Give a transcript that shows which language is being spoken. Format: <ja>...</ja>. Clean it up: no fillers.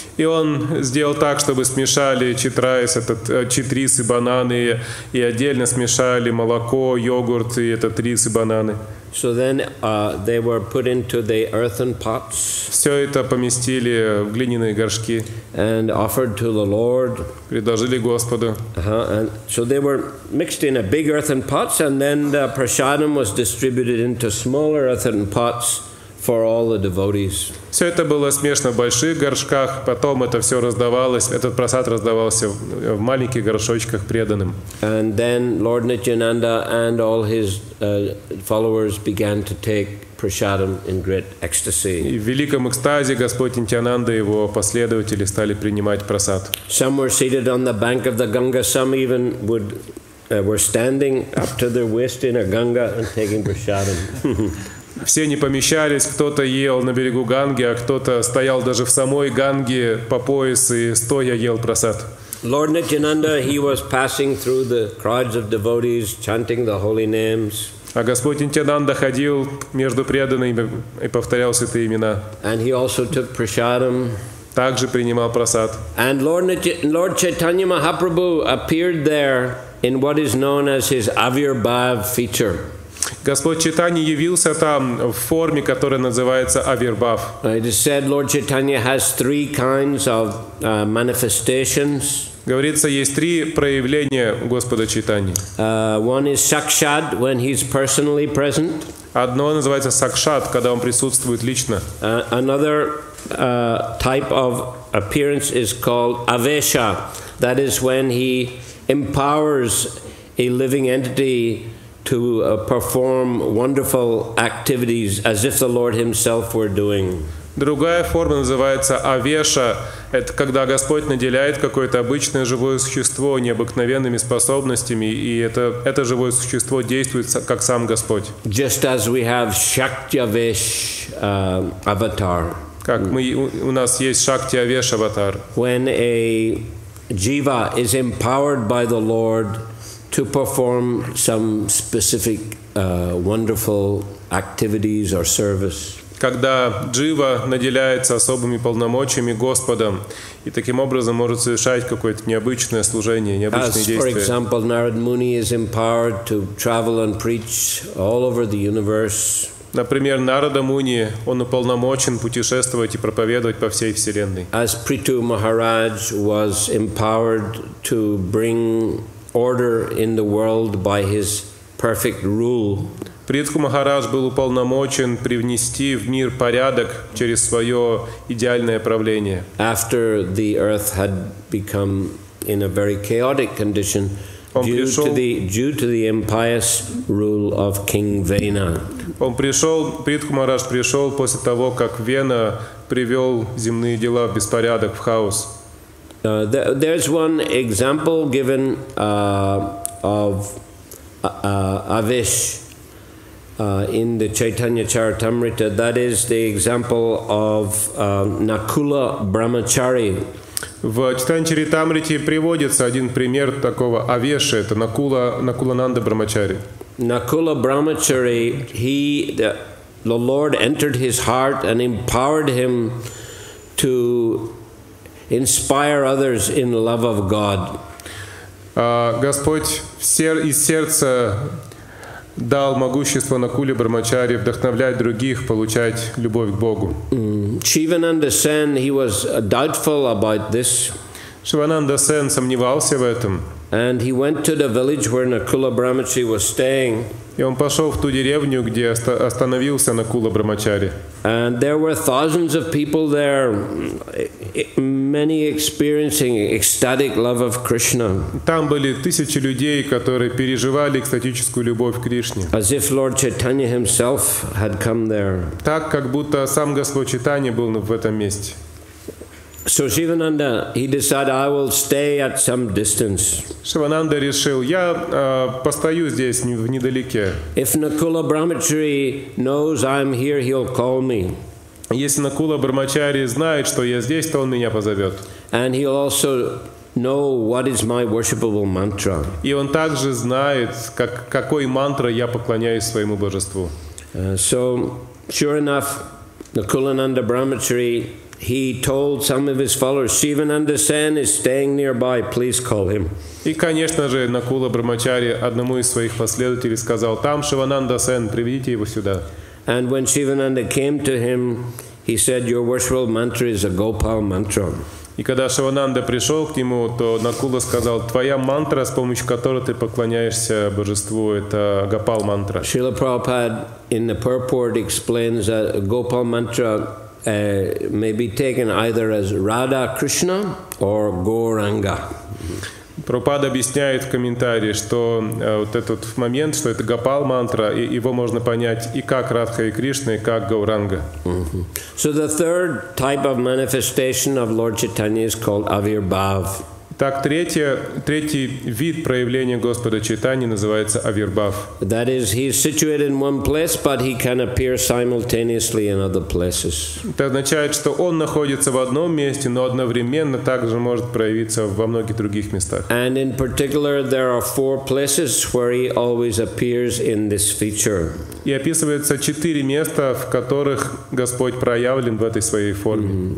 <ru>И он сделал так, чтобы смешали читрис и бананы, и отдельно смешали молоко, йогурт и этот рис и бананы.</ru> <en>So then they were put into the earthen pots.</en> <ru>Все это поместили в глиняные горшки.</ru> <en>And offered to the Lord.</en> <ru>Предложили Господу.</ru> <en>And so they were mixed in a big earthen pots, and then the prasadam was distributed into smaller earthen pots for all the devotees.</en> <ru>Все это было смешно в больших горшках, потом это все раздавалось, этот прасад раздавался в маленьких горшочках преданным.</ru> <en>And then Lord Nityananda and all his followers began to take prasadam in great ecstasy.</en> <ru>И в великом экстазе Господь Нитьянанда и его последователи стали принимать прасад.</ru> <en>Some were seated on the bank of the Ganga, some even were standing up to their waist in a Ganga and taking prasadam.</en> <ru>Все не помещались, кто-то ел на берегу Ганги, а кто-то стоял даже в самой Ганге по пояс и стоя ел прасад.</ru> <en>Lord Nityananda, he was passing through the crowds of devotees, chanting the holy names.</en> <ru>А Господь Нитьянанда ходил между преданными и повторял святые имена.</ru> <en>And he also took prasadam.</en> <ru>Также принимал прасад.</ru> <en>And Lord Chaitanya Mahaprabhu appeared there in what is known as his Avirbhav feature.</en> <ru>Господь Чайтанья явился там в форме, которая называется Авирбхав.</ru> <en>It is said Lord Chaitanya has three kinds of manifestations.</en> <ru>Говорится, есть три проявления Господа Чайтаньи.</ru> <en>One is Sakshad, when he's personally present.</en> <ru>Одно называется Сакшат, когда он присутствует лично.</ru> <en>Another type of appearance is called Avesha. That is when he empowers a living entity to perform wonderful activities as if the Lord himself were doing.</en> <ru>Другая форма называется Авеша. Это когда Господь наделяет какое-то обычное живое существо необыкновенными способностями, и это живое существо действует как сам Господь.</ru> <en>Just as we have Shakti-Avesh avatar.</en> <ru>Как у нас есть Shakti-Avesh аватар.</ru> <en>When a jiva is empowered by the Lord to perform some specific wonderful activities or service.</en> <ru>Когда джива наделяется особыми полномочиями Господом и таким образом может совершать какое-то необычное служение, необычные действия.</ru> <en>For example, Narada Muni is empowered to travel and preach all over the universe.</en> <ru>Например, Нарада Муни, он уполномочен путешествовать и проповедовать по всей вселенной.</ru> <en>As Prithu Maharaj was empowered to bring order in the world by his perfect rule.</en> <ru>Притху Махарадж был уполномочен привнести в мир порядок через свое идеальное правление.</ru> <en>After the earth had become in a very chaotic condition due to the impious rule of King Vena.</en> <ru>Притху Махарадж пришел после того, как Вена привел земные дела в беспорядок, в хаос.</ru> <en>There's one example given of Avish in the Chaitanya Charitamrita. That is the example of Nakula Brahmachari.</en> <ru>В Чайтанья Чаритамрите приводится один пример такого Авеши, это Накулананда Брахмачари.</ru> <en>Nakula Brahmachari, the Lord entered his heart and empowered him to inspire others in love of God.</en> <ru>Господь из сердца дал могущество Накуле Брахмачари вдохновлять других, получать любовь к Богу.</ru> <en>Shivananda Sen, he was doubtful about this.</en> <ru>Шивананда Сен сомневался в этом.</ru> <en>And he went to the village where Nakula Brahmachari was staying.</en> <ru>И он пошел в ту деревню, где остановился Накула Брахмачари.</ru> <en>And there were thousands of people there, many experiencing ecstatic love of Krishna.</en> <ru>Там были тысячи людей, которые переживали экстатическую любовь к Кришне.</ru> <en>As if Lord Chaitanya himself had come there.</en> <ru>Так, как будто сам Господь Чайтанья был в этом месте.</ru> <en>So Shivananda, he decided, I will stay at some distance.</en> <ru>Шивананда решил, я постою здесь недалеке.</ru> <en>If Nakula Brahmachari knows I'm here, he'll call me.</en> <ru>Если Накула Брахмачари знает, что я здесь, то он меня позовет.</ru> <en>And he'll also know what is my worshipable mantra.</en> <ru>И он также знает, какой мантрой я поклоняюсь своему божеству.</ru> <en>So, sure enough, Nakulananda Brahmachari, he told some of his followers, Shivananda Sen is staying nearby, please call him.</en> <ru>И, конечно же, Накула Брахмачари одному из своих последователей сказал, там Шивананда Сен, приведите его сюда.</ru> <en>And when Shivananda came to him, he said, your worshipful mantra is a Gopal mantra.</en> <ru>И когда Шивананда пришел к нему, то Накула сказал: твоя мантра, с помощью которой ты поклоняешься божеству, это Гопал мантра.</ru> <en>Srila Prabhupada in the purport explains that Gopal mantra may be taken either as Radha Krishna or Gauranga.</en> <ru>Прабхупада объясняет в комментарии, что вот этот момент, что это Гопал мантра, и его можно понять и как Радха и Кришна, и как Гауранга.</ru> <en>So the third type of manifestation of Lord Chaitanya is called Avirbhav.</en> <ru>Так, третий вид проявления Господа Чайтаньи называется Авирбхав.</ru> <en>That is, he is situated in one place, but he can appear simultaneously in other places.</en> <ru>Это означает, что он находится в одном месте, но одновременно также может проявиться во многих других местах.</ru> <en>And in particular, there are 4 places where he always appears in this feature.</en> <ru>И описывается 4 места, в которых Господь проявлен в этой своей форме.</ru>